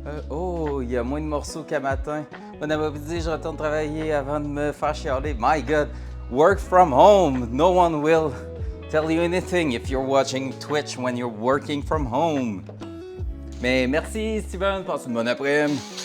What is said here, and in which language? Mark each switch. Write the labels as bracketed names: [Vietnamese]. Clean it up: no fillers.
[French] Oh, il y a moins de morceaux qu'à matin. Bon après-midi, je retourne travailler avant de me faire chialer. [English] My god, work from home. No one will tell you anything if you're watching Twitch when you're working from home. [French] Mais merci Steven, passe une bonne après-midi.